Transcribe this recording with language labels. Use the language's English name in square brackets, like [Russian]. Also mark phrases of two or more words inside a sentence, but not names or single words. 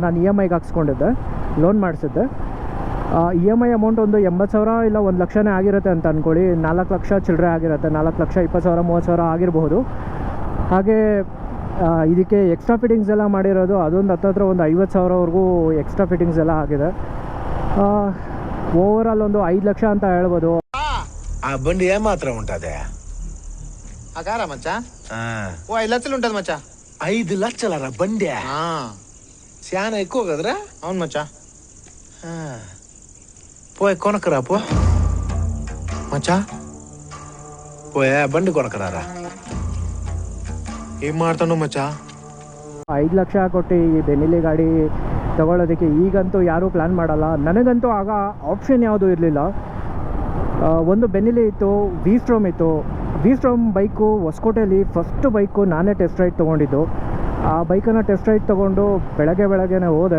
[Kannada] ನಾನು EMIಗೆ ಹಾಕ್ಸ್ಕೊಂಡಿದ್ದೆ, ಲೋನ್ ಮಾಡಿಸಿದ್ದೆ. EMI ಅಮೌಂಟ್ ಒಂದು 80,000 ಇಲ್ಲ 1 ಲಕ್ಷನೇ ಆಗಿರುತ್ತೆ ಅಂತ ಅಂದ್ಕೊಳ್ಳಿ. 4 ಲಕ್ಷ ಚಿಲ್ಲರೆ ಆಗಿರುತ್ತೆ, 4,20,000 30,000 ಆಗಿರಬಹುದು. ಹಾಗೆ ಇದಕ್ಕೆ [English] extra fittings [Kannada] ಎಲ್ಲ ಮಾಡಿರೋದು ಅದೊಂದು ಹತ್ತಿರ ಒಂದು 50,000ವರೆಗೂ [English] extra fittings [Kannada] ಎಲ್ಲ ಆಗಿದೆ. ಓವರಾಲ್ ಒಂದು 5 ಲಕ್ಷ ಅಂತ ಹೇಳ್ಬೋದು. [Telugu] ఆ బండి ఏమాత్రం ఉంటది? ఆ కారా మచ్చా? ఓ 5 లక్షలు ఉంటది మచ్చా. 5 లక్షలరా బండి? చాలా ఎక్కువ కదరా? అవును మచ్చా. పోయి కొనకరా పో మచ్చా. పోయా బండి కొనకరారా. ఏం మాడుతున్నావు మచ్చా? [Kannada] 5 ಲಕ್ಷ ಕೊಟ್ಟು ಈ ಬೆನ್ನಿಲಿ ಗಾಡಿ ತೊಗೊಳ್ಳೋದಕ್ಕೆ ಈಗಂತೂ ಯಾರೂ ಪ್ಲ್ಯಾನ್ ಮಾಡಲ್ಲ. ನನಗಂತೂ ಆಗ ಆಪ್ಷನ್ ಯಾವುದೂ ಇರಲಿಲ್ಲ. ಒಂದು ಬೆನ್ನಿಲಿ ಇತ್ತು, V-Strom ಇತ್ತು. V-Strom ಬೈಕು ಹೊಸಕೋಟೆಯಲ್ಲಿ ಫಸ್ಟ್ ಬೈಕು ನಾನೇ [English] test ride [Kannada] ತೊಗೊಂಡಿದ್ದು. ಆ ಬೈಕನ್ನು [English] test ride [Kannada] ತೊಗೊಂಡು ಬೆಳಗ್ಗೆನೇ ಹೋದೆ.